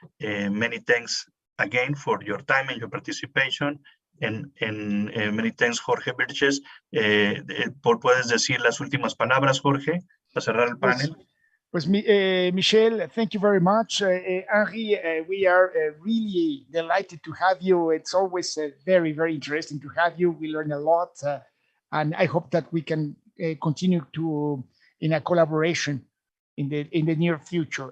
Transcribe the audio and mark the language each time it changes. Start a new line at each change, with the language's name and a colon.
English: Many thanks again for your time and your participation. And many thanks, Jorge Birches.
Spanish: ¿Puedes decir las últimas palabras, Jorge, para cerrar el panel? Pues
English: Michel, thank you very much. Henry, we are really delighted to have you. It's always very, very interesting to have you. We learn a lot, and I hope that we can continue in a collaboration in the near future.